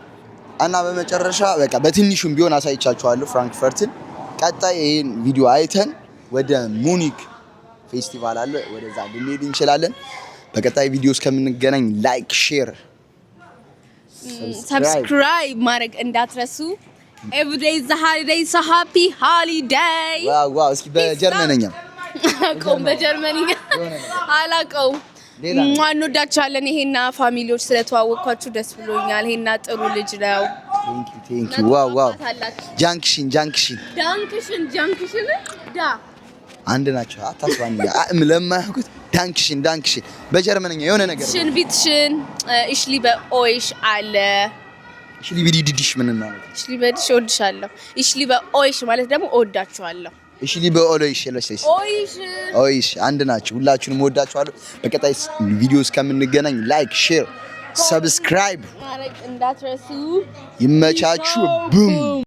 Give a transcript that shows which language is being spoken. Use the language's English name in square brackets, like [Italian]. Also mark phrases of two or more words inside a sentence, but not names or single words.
[Amharic] እና በመጨረሻ በቃ በትንሹም ቢሆን አሳይቻችኋለሁ ፍራንክፈርትን። ቀጣይ ይሄን ቪዲዮ አይተን ወደ ሙኒክ ፌስቲቫል አለ ወደዛ ልንሄድ እንችላለን። በቀጣይ ቪዲዮ እስከምንገናኝ ላይክ፣ ሼር፣ ሰብስክራይብ ማድረግ እንዳትረሱ። [English] Every day is a holiday, it's a happy holiday. [Amharic] ዋው እስኪ በጀርመንኛ አላውቀውም፣ በጀርመንኛ አላውቀውም። እንወዳችኋለን። ይሄና ፋሚሊዎች ስለተዋወቅኳችሁ ደስ ብሎኛል። ይሄና ጥሩ ልጅ ነው። [English] thank you wow ጃንክሽን ዳ [Amharic] አንድ ናቸው። አታስባኝ ለማያውቁት ዳንክሽን በጀርመንኛ የሆነ ነገር [German] schön bitteschön ich liebe euch alle ich liebe dich [Amharic] ምን ማለት ነው? [German] ich liebe dich [Amharic] እወድሻለሁ [German] ich liebe euch [Amharic] ማለት ደግሞ እወዳችኋለሁ [German] ich liebe euch euch [Amharic] አንድ ናቸው። ሁላችሁንም እወዳችኋለሁ። በቀጣይ ቪዲዮ እስከምንገናኝ [English] like share subscribe [Amharic] ማድረግ እንዳትረሱ። ይመቻችሁ። ቡም